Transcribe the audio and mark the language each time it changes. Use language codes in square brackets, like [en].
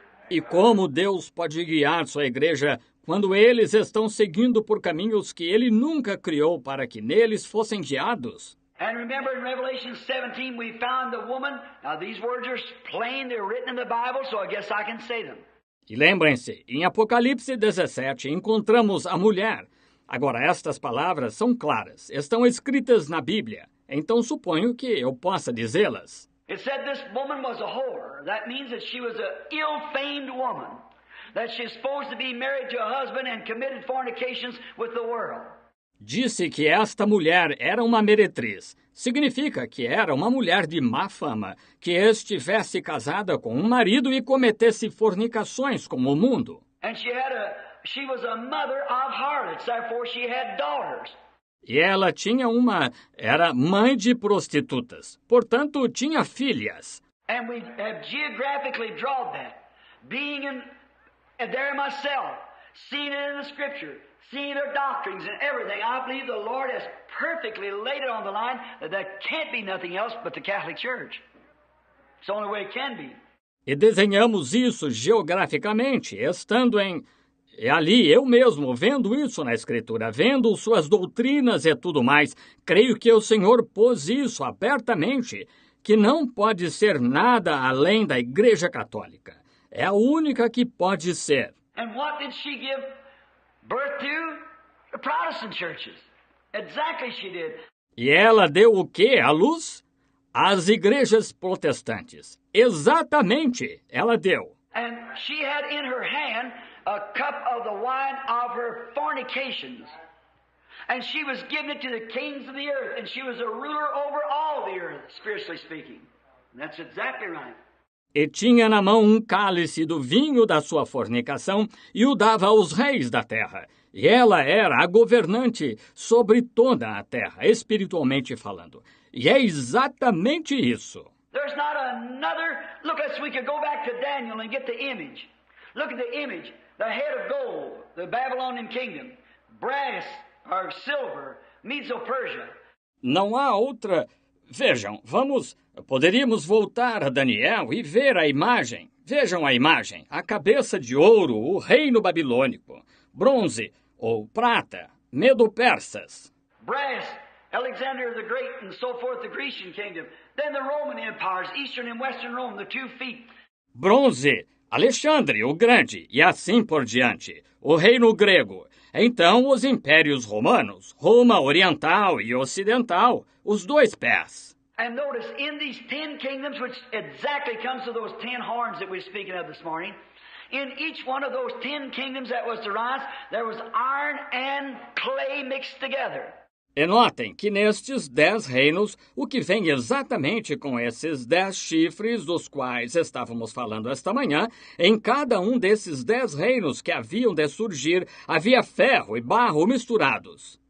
[pt] E como Deus pode guiar sua igreja quando eles estão seguindo por caminhos que Ele nunca criou para que neles fossem guiados? [en] And remember in Revelation 17 we found the woman. Now these words are plain, they're written in the Bible, so I guess I can say them. [pt] E lembrem-se, em Apocalipse 17 encontramos a mulher. Agora estas palavras são claras, estão escritas na Bíblia, então suponho que eu possa dizê-las. [en] It said this woman was a whore. That means that she was an ill-famed woman, that she's supposed to be married to a husband and committed fornications with the world. [pt] Disse que esta mulher era uma meretriz. Significa que era uma mulher de má fama, que estivesse casada com um marido e cometesse fornicações com o mundo. [en] And she was a mother of harlots, therefore she had daughters. [pt] E ela era mãe de prostitutas, portanto tinha filhas. [en] And we have geographically drawn that. Being there myself, seeing it in the Scripture, seeing their doctrines and everything, I believe the Lord has perfectly laid it on the line that there can't be nothing else but the Catholic Church. It's the only way it can be. [pt] E desenhamos isso geograficamente, estando ali, eu mesmo, vendo isso na Escritura, vendo suas doutrinas e tudo mais. Creio que o Senhor pôs isso abertamente, que não pode ser nada além da Igreja Católica. É a única que pode ser. [en] And what did she give birth to? The Protestant churches. Exactly she did. [pt] E ela deu o quê à luz? As igrejas protestantes. Exatamente, ela deu. [en] And she had in her hand a cup of the wine of her fornications. And she was giving it to the kings of the earth, and she was a ruler over all the earth, spiritually speaking. And that's exactly right. [pt] E tinha na mão um cálice do vinho da sua fornicação e o dava aos reis da terra. E ela era a governante sobre toda a terra, espiritualmente falando. E é exatamente isso. [en] There's not another... Look, we could go back to Daniel and get the image. Look at the image. The head of gold, the Babylonian kingdom. Brass or silver, Medo-Persia. [pt] Não há outra... Vejam, poderíamos voltar a Daniel e ver a imagem. Vejam a imagem. A cabeça de ouro, o reino babilônico. Bronze ou prata, Medo-Persas. [en] Brass, Alexander the Great and so forth, the Grecian kingdom. Then the Roman empires, Eastern and Western Rome, the 2 feet. [pt] Bronze, Alexandre o Grande e assim por diante. O reino grego. Então os impérios romanos, Roma Oriental e Ocidental, os 2 pés. [en] And notice, in these 10 kingdoms, which exactly comes to those 10 horns that we're speaking of this morning, in each one of those 10 kingdoms that was to rise, there was iron and clay mixed together. [pt] E notem que nestes 10 reinos, o que vem exatamente com esses 10 chifres dos quais estávamos falando esta manhã, em cada um desses 10 reinos que haviam de surgir, havia ferro e barro misturados.